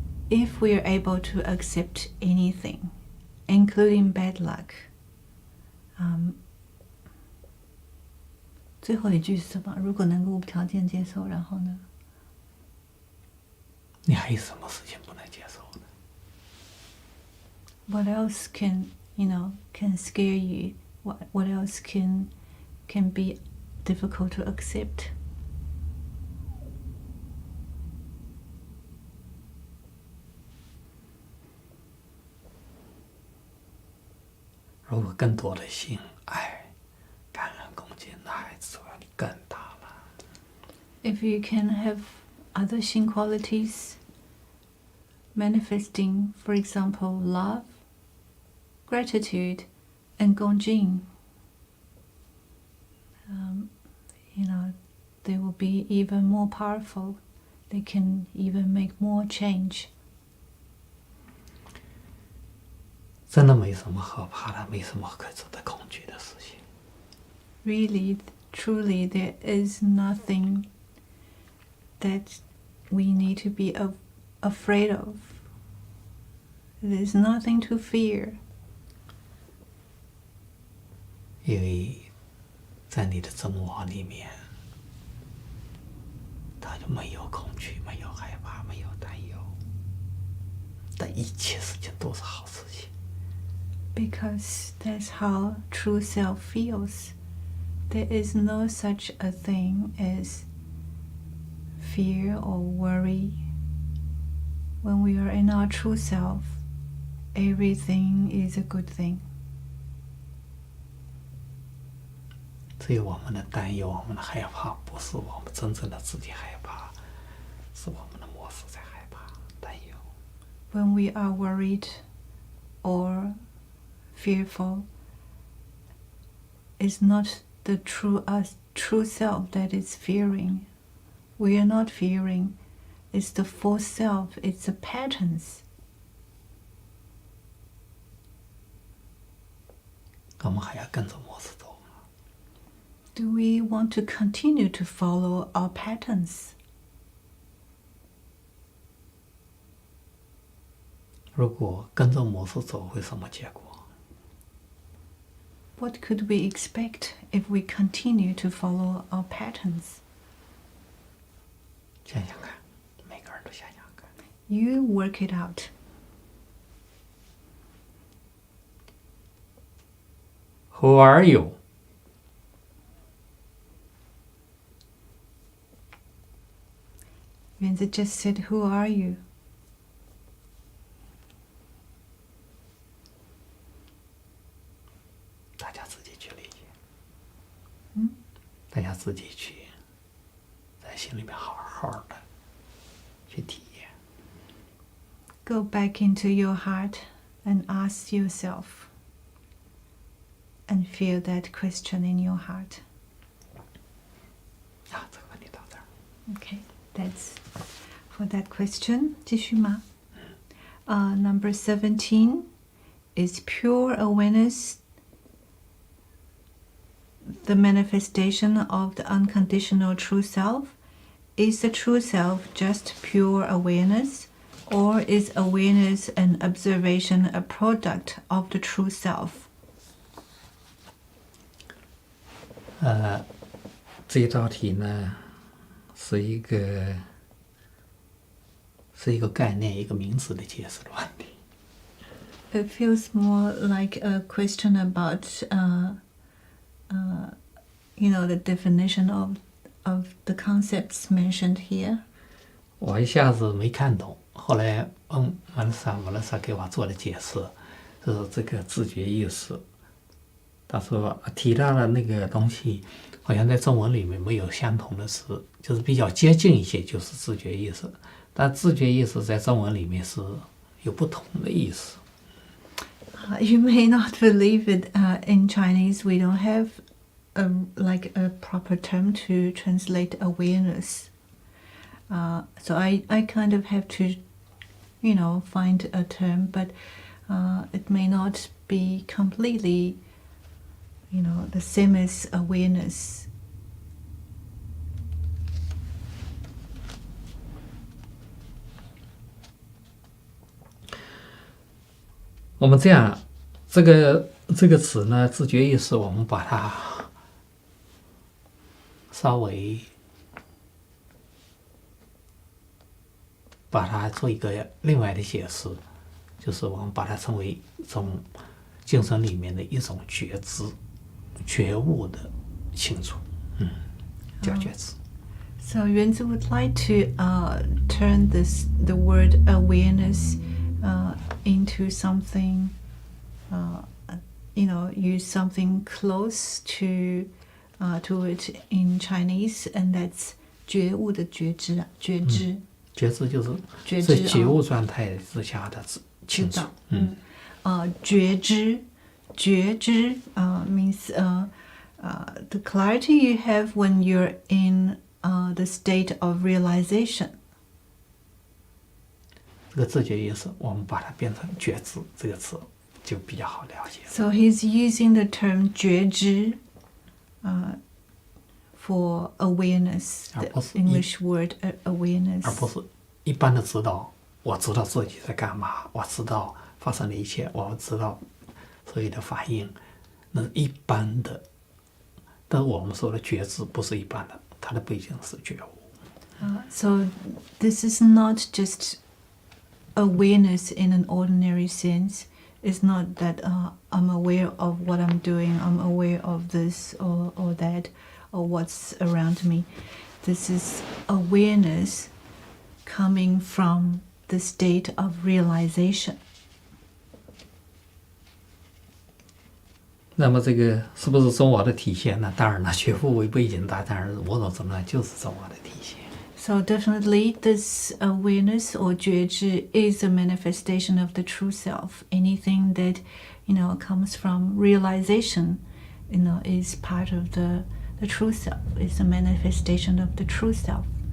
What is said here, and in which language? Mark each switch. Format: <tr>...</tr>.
<en>If we are able to accept anything, including bad luck,</en> <zh>最后一句是什么？如果能够无条件接受，然后呢？你还有什么事情不能接受呢？</zh> <en>What else can scare you? What else can be difficult to accept?</en> <zh>如果更多的心、爱、感恩、恭敬，那爱自然更大了。</zh> <en>If you can have other Xin qualities manifesting, for example, love, gratitude, and Gongjing, they will be even more powerful. They can even make more change.</en> <zh>真的没什么可怕的，没什么可值得恐惧的事情。</zh> <en>Really, truly, there is nothing that we need to be afraid of. There is nothing to fear.</en> <zh>因为在你的真我里面，它就没有恐惧，没有害怕，没有担忧，但一切事情都是好事情。</zh> <en>Because that's how true self feels. There is no such a thing as fear or worry. When we are in our true self, everything is a good thing.</en> <zh>只有我们的担忧，我们的害怕，不是我们真正的自己害怕，是我们的模式在害怕、担忧。</zh> <en>When we are worried or fearful, it's not the true us, true self that is fearing. We are not fearing. It's the false self. It's the patterns.</en> <zh>我们还要跟着模式走吗？</zh> <en>Do we want to continue to follow our patterns?</en> <zh>如果跟着模式走，会什么结果？</zh> <en>What could we expect if we continue to follow our patterns?</en> <zh>想想看，每个人都想想看。</zh> <en>You work it out. Who are you? Yuanzi just said, "Who are you?"</en> <zh>大家自己去理解。嗯，大家自己去在心里面好好的去体验。</zh> <en>Go back into your heart and ask yourself and feel that question in your heart.</en> <zh>啊，这个问题到这儿。</zh> <en>Okay, that's for that question.</en> <zh>继续吗？</zh> <en>Number 17 is pure awareness, the manifestation of the unconditional true self. Is the true self just pure awareness, or is awareness and observation a product of the true self?</en> <zh>这道题呢是一个概念、一个名词的解释的问题。</zh> <en>It feels more like a question about, the definition of the concepts mentioned here.</en> <zh>我一下子没看懂，后来马勒萨给我做了解释，就是这个自觉意识。他说提到了那个东西，好像在中文里面没有相同的词，就是比较接近一些，就是自觉意识。但自觉意识在中文里面是有不同的意思。</zh> <en>You may not believe it. In Chinese, we don't have a proper term to translate awareness. So I kind of have to, find a term, but it may not be completely, the same as awareness.</en> <zh>我们这样，这个词呢，自觉意识，我们把它稍微做一个另外的解释，就是我们把它称为一种精神里面的一种觉知、觉悟的清楚，叫觉知。</zh> <en>So Yuanzi would like to turn the word awareness into something, use something close to it in Chinese, and that's</en> <zh>觉悟的觉知啊，觉知。觉知就是在觉悟状态之下的清楚。</zh> <en>觉知 means the clarity you have when you're in the state of realization.</en> <zh>这个自觉意识，我们把它变成觉知这个词，就比较好了解。</zh> <en>So he's using the term 觉知 for awareness, the English word awareness.</en> <zh>而不是一般的知道，我知道自己在干嘛，我知道发生的一切，我知道所有的反应，那是一般的。但是我们说的觉知不是一般的，它的背景是觉悟。</zh> <en>So this is not just awareness in an ordinary sense. It's not that I'm aware of what I'm doing, I'm aware of this or that, or what's around me. This is awareness coming from the state of realization.</en> <zh>那么这个是不是中我的体现呢？当然了，觉悟为背景，当然某种程度上就是中我的体现。</zh> <en>So definitely this awareness or 觉知 is a manifestation of the true self. Anything that, comes from realization, is part of the true self, is a manifestation of the true self.</en>